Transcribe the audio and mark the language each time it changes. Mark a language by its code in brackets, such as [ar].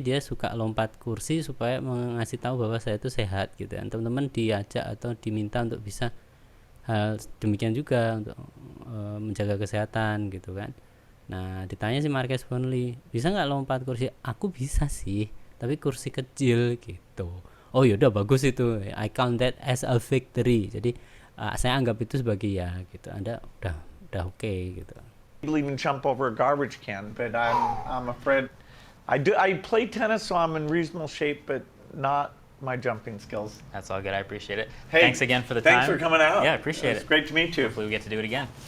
[id] Dia suka lompat kursi supaya mengasih tahu bahwa saya itu sehat gitu. Dan teman-teman diajak atau diminta untuk bisa hal demikian juga untuk menjaga kesehatan gitu kan. Nah ditanya si Marquez Brownlee, bisa nggak lompat kursi? Aku bisa sih, tapi kursi kecil gitu. Oh yaudah bagus itu, [en] I count that as a victory. [id] Jadi saya anggap itu sebagai ya gitu, Anda udah oke gitu. [en] Even jump over a garbage can, but I'm afraid. I play tennis, so I'm in reasonable shape, but not my jumping skills. That's all good. I appreciate it. Hey, Thanks again for the time. Thanks for coming out. Yeah, I appreciate It's it. great to meet you. Hopefully we get to do it again.